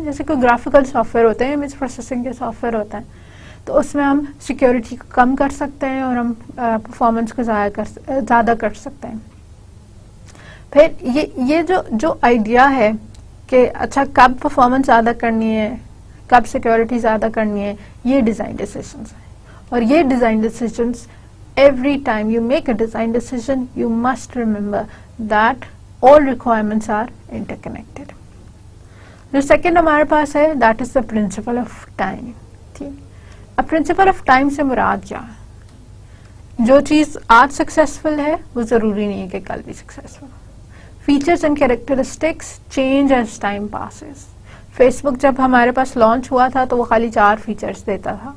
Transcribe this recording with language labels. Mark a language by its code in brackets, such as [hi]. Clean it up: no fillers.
[ur] جیسے کوئی graphical soft where ہوتے ہیں، امیج پروسیسنگ کے سافٹ ویئر ہوتے ہیں، تو اس میں ہم سیکورٹی کو کم کر سکتے ہیں اور ہم پرفارمنس کو زیادہ کر سکتے ہیں. پھر یہ جو آئیڈیا ہے کہ اچھا کب پرفارمنس زیادہ کرنی ہے، کب سیکورٹی زیادہ کرنی ہے، یہ ڈیزائن ڈیسیژنز ہیں. اور یہ design decisions [en] every time you make a design decision you must remember that all requirements are interconnected. [ur] جو سیکنڈ ہمارے پاس ہے [en] that is the principle of time. [ur] ٹھیک، اب principle of time سے مراد کیا ہے؟ جو چیز آج سکسیسفل ہے وہ ضروری نہیں ہے کہ کل بھی successful ہو. [en] Features and characteristics change as time passes. [ur] Face بک جب ہمارے پاس لانچ ہوا تھا تو وہ خالی 4 فیچرز دیتا تھا.